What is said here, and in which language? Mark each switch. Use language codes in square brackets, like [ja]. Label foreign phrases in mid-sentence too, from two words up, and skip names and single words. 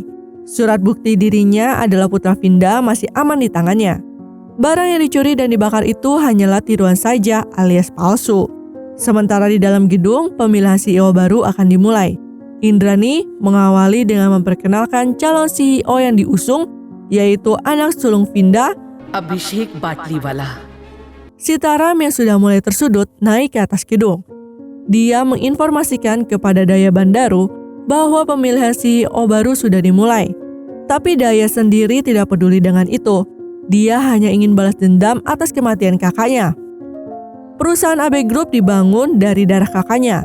[id] Surat bukti dirinya adalah putra Vinda masih aman di tangannya. Barang yang dicuri dan dibakar itu hanyalah tiruan saja alias palsu. Sementara di dalam gedung, pemilihan CEO baru akan dimulai. Indrani mengawali dengan memperkenalkan calon CEO yang diusung, yaitu anak sulung Vinda, अभिषेक बाटलीवाला। Sitaram yang sudah mulai tersudut naik ke atas gedung. Dia menginformasikan kepada Daya Bandaru bahwa pemilihan CEO baru sudah dimulai. Tapi Daya sendiri tidak peduli dengan itu. Dia hanya ingin balas dendam atas kematian kakaknya. Perusahaan AB Group dibangun dari darah kakaknya.